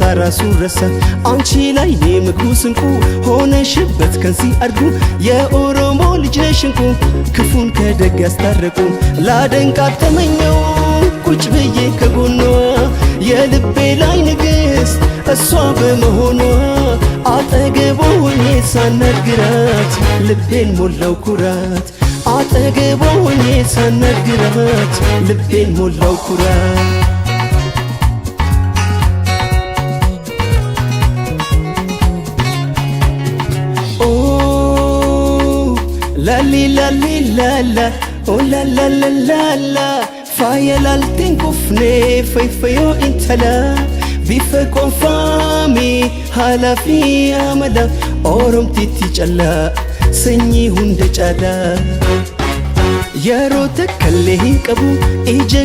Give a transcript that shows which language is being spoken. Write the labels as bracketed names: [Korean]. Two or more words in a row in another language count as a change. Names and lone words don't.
[Amharic] ራሱን ረሳ አንቺ ላይ ምግቡ ስንቁ ሆነሽበት ከንሲ አድጉ የኦሮሞ ልጅ ነሽ እንቁ ክፉን ከደግ ያስታረቁ ላደንቃት ተመኘው ቁጭ ብዬ ከጎኗ የልቤ ላይ ንግስት እሷ በመሆኗ አጠገቧ ሆኜ ሳናግራት ልቤን ሞላው ኩራት አጠገቧ ሆኜ ሳናግራት ልቤን ሞላው ኩራት [Oromo] ኦ ላሊ ላሊ ላላ ኦ ላላላላላ faayalaalteen kufnee fayyoo intala bifa qoonfaami haala fi amala oromtiitti callaa sanyii hunda caalaa yeroo takkallee hin qabu ija